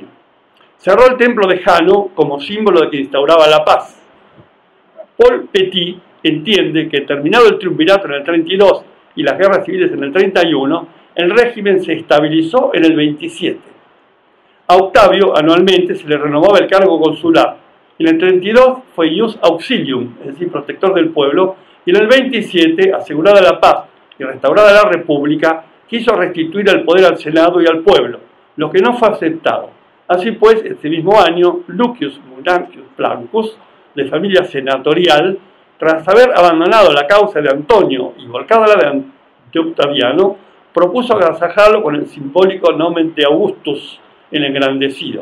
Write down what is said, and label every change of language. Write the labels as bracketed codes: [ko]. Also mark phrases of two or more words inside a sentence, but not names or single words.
[es] Cerró el templo de Jano como símbolo de que instauraba la paz. Paul Petit entiende que terminado el triunvirato en el 32 y las guerras civiles en el 31, el régimen se estabilizó en el 27. A Octavio anualmente se le renovaba el cargo consular. En el 32 fue [la] ius auxilium, [es] es decir, protector del pueblo, y en el 27, asegurada la paz y restaurada la república, quiso restituir el poder al Senado y al pueblo, lo que no fue aceptado. Así pues, este mismo año, Lucius Munancius Plancus, de familia senatorial, tras haber abandonado la causa de Antonio y volcada la de Octaviano, propuso agasajarlo con el simbólico nomen de Augustus, el engrandecido.